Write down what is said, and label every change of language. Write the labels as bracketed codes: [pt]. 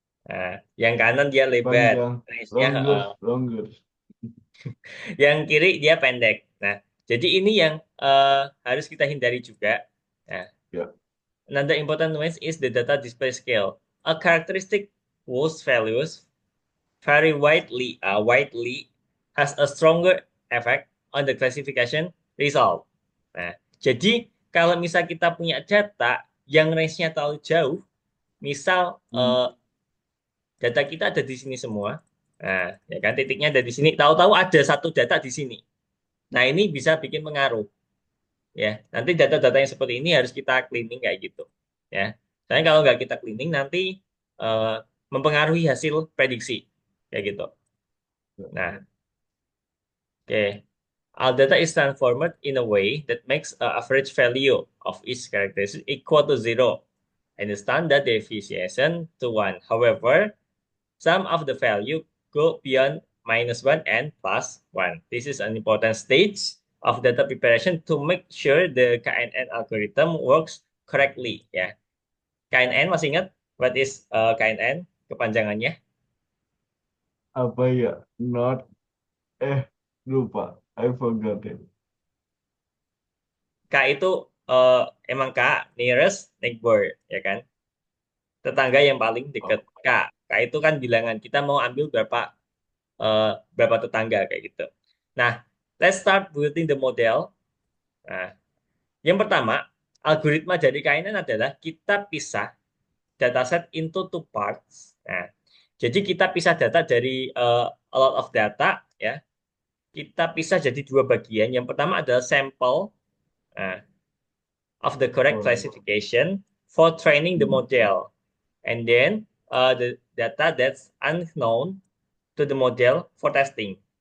[id] Nah, yang kanan dia lebar, Panjang, range-nya, [en] longest. [id] yang kiri dia pendek. Nah, jadi ini yang harus kita hindari juga. Nah, Ya. [en] another important nuance is the data display scale. A characteristic whose values vary widely has a stronger effect on the classification result. [id] Nah, jadi kalau misal kita punya data yang range-nya terlalu jauh, misal Hmm. data kita ada di sini semua, Nah, ya kan titiknya ada di sini. Tahu-tahu ada satu data di sini. Nah, ini bisa bikin pengaruh. Ya, nanti data-data yang seperti ini harus kita cleaning kayak gitu. Ya, soalnya kalau nggak kita cleaning nanti eh, mempengaruhi hasil prediksi kayak gitu. Nah, oke. [en] Our data is transformed in a way that makes a average value of each characteristic equal to zero and the standard deviation to one. However, some of the value go beyond -1 and +1. This is an important stage of data preparation to make sure the KNN algorithm works correctly. [id] Ya, KNN masih ingat [en] what is [id] KNN kepanjangannya? Apa ya? [en] Not, eh, [id] lupa. [en] I forgot it. [id] K itu eh, emang K nearest neighbor, ya kan? Tetangga yang paling dekat. Oh, K itu kan bilangan. Kita mau ambil eh, berapa tetangga kayak gitu. [en] Nah, let's start building the model. [id] Nah, yang pertama, algoritma dari KNN adalah kita pisah dataset [en] into two parts. [id] Nah, jadi kita pisah data dari [en] a lot of data, [id] ya. Kita pisah jadi dua bagian. Yang pertama adalah sampel nah, [en] of the correct alright. classification for training the model, and then the data that's unknown to the model for testing.